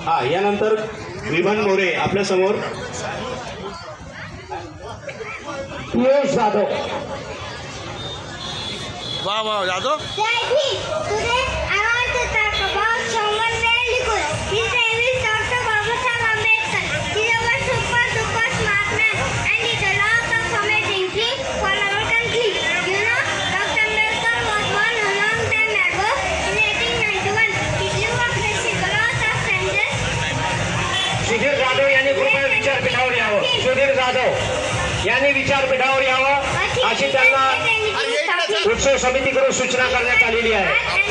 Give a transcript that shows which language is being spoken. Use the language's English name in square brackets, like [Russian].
[Marathi] यानंतर विमान मोरे आपल्या समोर पियुष जाधव। वा वा Jadhav. [English] Jai Bhim. Today I want to talk about someone very good. His name is Dr. Babasaheb Ambedkar. He was a super duper smart man and did a lot of amazing things for our country. You know, Dr. Ambedkar was born a long time ago in 1891. He grew up facing a lot of challenges. [Marathi] Sudhir Jadhav यांनी कृपया विचारपीठावर यावं। सुधीर जाधव यांनी विचारपीठावर यावं अशी त्यांना उत्सव समितीकडून सूचना करण्यात आलेली आहे।